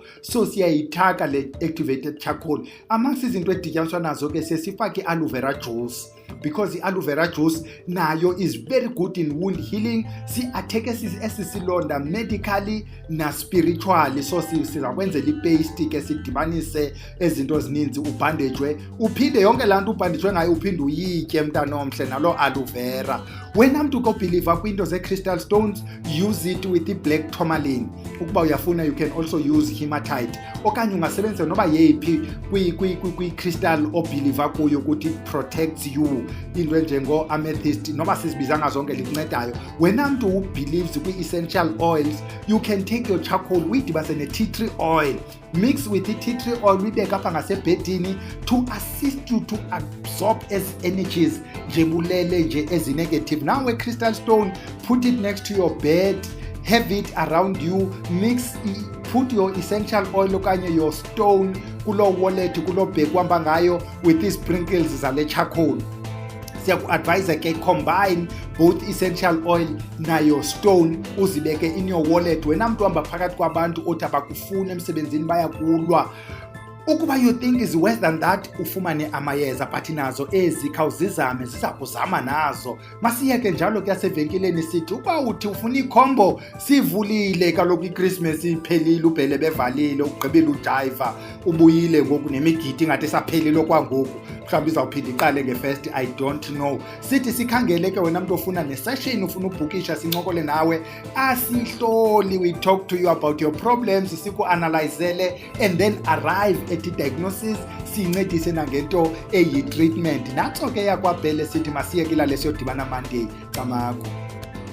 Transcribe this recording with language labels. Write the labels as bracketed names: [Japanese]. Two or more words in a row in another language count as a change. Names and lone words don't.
[Xhosa] So siyayithaka le [English] activated charcoal. [Xhosa] Amasi izinto edityaniswa nazo ke sesifake i- [English] aloe vera juice. because i-aloe vera juice nayo is very good in wound healing. [Xhosa] Si-attack esisilonda medically na-spiritually. So sizakwenzela ipaste ke sidibanise ezinto ezininzi ubhandejwe, uphinde yonke laa nto ubhandejwe ngayo uphinde uyitye mntana omhle nalo [English] aloe vera. [Xhosa] Wena mntu kobhiliva kwiinto ze- [English] crystal stones, use it with [Xhosa] i-black tourmaline. Ukuba uyafuna [English] you can also use hematite, [Xhosa] okanye ungasebenzisa noba yeyiphi kwi-crystal obhiliva kuyo ukuthi [English] protects you, [Xhosa] into enjengo-amethyst noba sizibiza ngazonke likuncedayo. Wena mntu ubelieves kwi-essential [English] oils, you can take your charcoal uyidibase ne-tea tree oil, mix with i-tea tree oil [Xhosa] uyibeke apha ngasebhedini [English] to assist you to absorb as energies [Xhosa] nje bulele nje ezi-negative. [English] Now a-crystal stone, put it next to your bed, have it around you, put your essential oil okanye your stone [Xhosa] kulo wallet kulo bag uhamba ngayo [English] with these sprinkles [Xhosa] zale charcoal. Siyaku-advise ke [English] combine both essential oil [Xhosa] nayo stone uzibeke [English] in your wallet. [Xhosa] Wena mntu hamba phakathi kwabantu othi abakufuna emsebenzini bayakulwa, ukuba [English] you think is worse than that, [Xhosa] ufumane amayeza, but nazo ezi khawuzizame, ziza kuzama nazo. Masiyeke njalo ke yasevenkileni sithi uba uthi ufuna ikhombo, sivulile kaloku iChristmas iphelile, ubhele bevalile, ugqibile ujiva, ubuyile ngoku nemigidi ngathi saphelile kwangoku, mhlawumbi izawuphinda iqale nge-1st, [English] I don't know. [Xhosa] Sithi sikhangele ke wena mntu ofuna ne-session, ufuna ubhukisha sincokole nawe, asihloli, [English] we talk to you about your problems, siku-analyzele and then arrive at i-diagnosis, [Xhosa] siyincedise nangento eyi-treatment. Natso ke yakwabhele sithi masiyekilale siyodibana Monday kamakho.